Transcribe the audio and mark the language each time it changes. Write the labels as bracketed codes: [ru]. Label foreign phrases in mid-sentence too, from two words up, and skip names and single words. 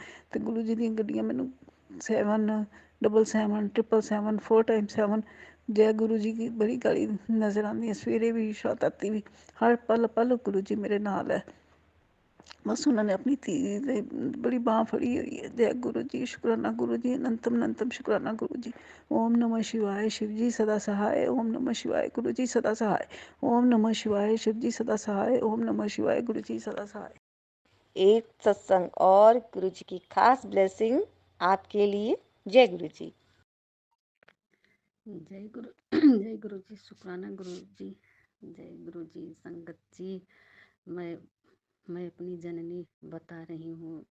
[pa] ਤੇ ਗੁਰੂ ਜੀ ਦੀਆਂ ਗੱਡੀਆਂ ਮੈਨੂੰ 777 777 4x7 ਜੈ ਗੁਰੂ ਜੀ ਕੀ ਬੜੀ ਗਾੜੀ ਨਜ਼ਰ ਆਉਂਦੀ ਹੈ, ਸਵੇਰੇ ਵੀ ਰਾਤੀ ਵੀ, ਹਰ ਪਲ ਗੁਰੂ ਜੀ ਮੇਰੇ ਨਾਲ ਹੈ। ਬਸ ਉਹਨਾਂ ਨੇ ਆਪਣੀ ਧੀ ਦੀ ਬੜੀ ਬਾਂਹ ਫੜੀ ਹੋਈ ਹੈ। ਜੈ ਗੁਰੂ ਜੀ, ਸ਼ੁਕਰਾਨਾ ਗੁਰੂ ਜੀ, ਅਨੰਤਮ ਸ਼ੁਕਰਾਨਾ ਗੁਰੂ ਜੀ। [sa] ओम नमः शिवाय [hi] शिव जी सदा सहाय, [sa] ओम नमः शिवाय [hi] गुरु जी सदा सहाय, [sa] ओम नमः शिवाय [hi] शिव जी सदा सहाय, [sa] ओम नमः शिवाय [hi] गुरु जी सदा सहाय। एक सत्संग और गुरु जी की खास ब्लेसिंग आपके लिए। जय गुरु जी। जय गुरु जी, शुक्राना गुरु जी। जय गुरु जी। संगत जी, मैं अपनी जननी बता रही हूँ।